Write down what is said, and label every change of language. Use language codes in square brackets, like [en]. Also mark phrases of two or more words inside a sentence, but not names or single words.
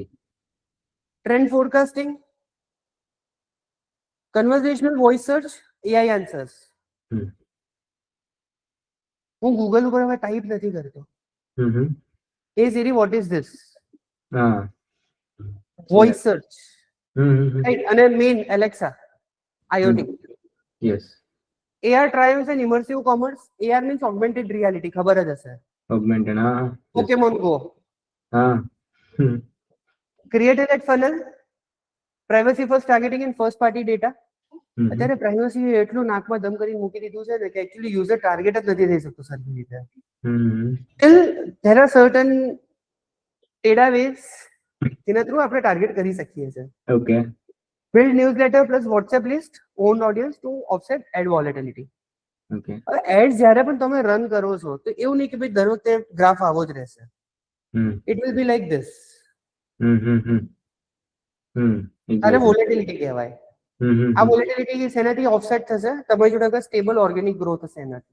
[en] Trend forecasting, conversational voice search, AI answers. [gu] હું ગૂગલ ઉપર હવે ટાઈપ નથી કરતો. [en] Hey Siri what is this? [gu] હા. [en] Voice search. Right. [gu] અને મેઇન એલેક્સા, આઈઓટી. [en] યસ. AR triumphs and immersive commerce. AR means augmented reality, [gu] ખબર જ હશે. [en] Augmented. હા. Pokemon Go. [gu] હા. [en] Created at funnel, privacy first targeting and first party data. [gu] અત્યારે પ્રાઇવસી એટલું નાકમાં દમ કરીને મૂકી દીધું છે ને કે [en] actually user target [gu] જ નથી થઈ શકતું સરખી રીતે. [en] Still there are certain data ways [gu] જેના થ્રુ આપણે ટાર્ગેટ કરી શકીએ છીએ. [en] ઓકે. Build newsletter plus WhatsApp list, own audience to offset ad volatility. ઓકે. [gu] હવે એડ્સ જ્યારે પણ તમે રન કરો છો તો એવું નહીં કે ભાઈ દર વખતે ગ્રાફ આવો જ રહેશે. [en] It will be like this. [gu] આને વોલેટિલિટી કહેવાય. આ વોલેટિલિટી શેનાથી ઓફસેટ થશે? તમારી જોડે અગર [en] stable organic growth [gu] હશે એનાથી.